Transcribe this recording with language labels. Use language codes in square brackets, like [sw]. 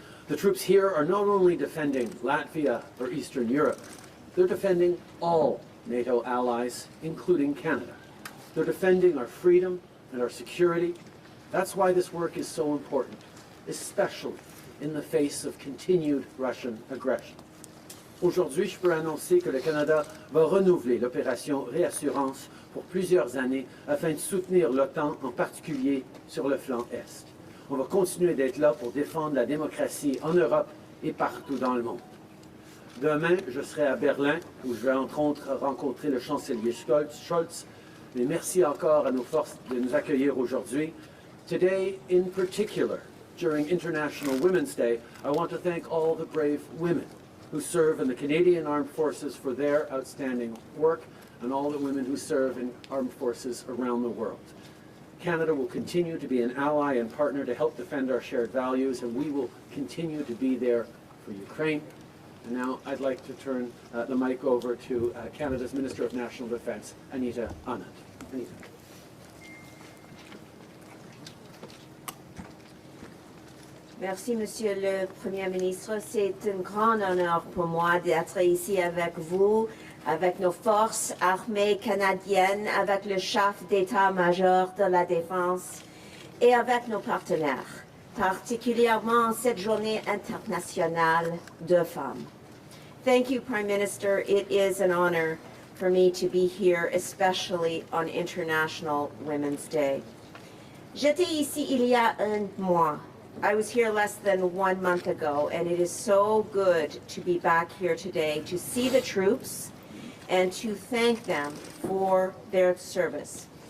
[en] The troops here are not only defending Latvia or Eastern Europe, they're defending all NATO allies, including Canada. They're defending our freedom, and our security. That's why this work is so important, especially in the face of continued Russian aggression. [fr] Aujourd'hui, je peux annoncer que le Canada va renouveler l'opération Reassurance pour plusieurs années afin de soutenir l'OTAN, en particulier sur le flanc Est. On va continuer d'être là pour défendre la démocratie en Europe et partout dans le monde. Demain, je serai à Berlin, où je vais entre autres rencontrer le chancelier Scholz. Mais merci encore à nos forces de nous accueillir aujourd'hui. [en] Today, in particular, during International Women's Day, I want to thank all the brave women who serve in the Canadian Armed Forces for their outstanding work, and all the women who serve in armed forces around the world. Canada will continue to be an ally and partner to help defend our shared values, and we will continue to be there for Ukraine. And now I'd like to turn the mic over to Canada's Minister of National Defence, Anita Anand. Anita. [fr] Merci, Monsieur le Premier ministre. C'est un grand honneur pour moi d'être ici avec vous, avec nos forces armées canadiennes, avec le chef d'état-major de la Défense et avec nos partenaires, particulièrement cette journée internationale de femmes. [en] Thank you, Prime Minister. It is an honor for me to be here, especially on International Women's Day. [fr] J'étais ici il y a un mois. [en] I was here less than 1 month ago, and it is so good to be back here today to see the troops and to thank them for their service.